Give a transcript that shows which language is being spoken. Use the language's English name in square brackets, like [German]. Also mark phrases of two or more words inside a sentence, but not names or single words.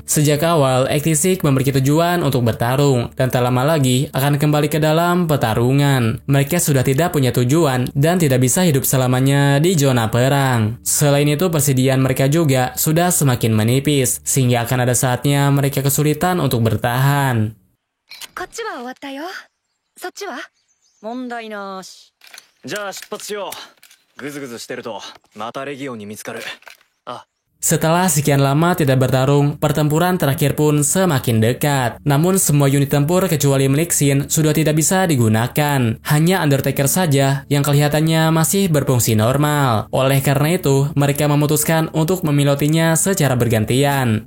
[Indonesian] Sejak awal, Ektisik memiliki tujuan untuk bertarung dan tak lama lagi akan kembali ke dalam pertarungan. Mereka sudah tidak punya tujuan dan tidak bisa hidup selamanya di zona perang. Selain itu, persediaan mereka juga sudah semakin menipis, sehingga akan ada saatnya mereka kesulitan untuk bertahan. [Japanese] こっちは終わったよ。そっちは？問題なし。じゃあ出発しよう。グズグズしてるとまたレギオンに見つかる。あ。 [Indonesian] Setelah sekian lama tidak bertarung, pertempuran terakhir pun semakin dekat. Namun semua unit tempur kecuali milik Shin sudah tidak bisa digunakan. Hanya Undertaker saja yang kelihatannya masih berfungsi normal. Oleh karena itu, mereka memutuskan untuk memilotinya secara bergantian.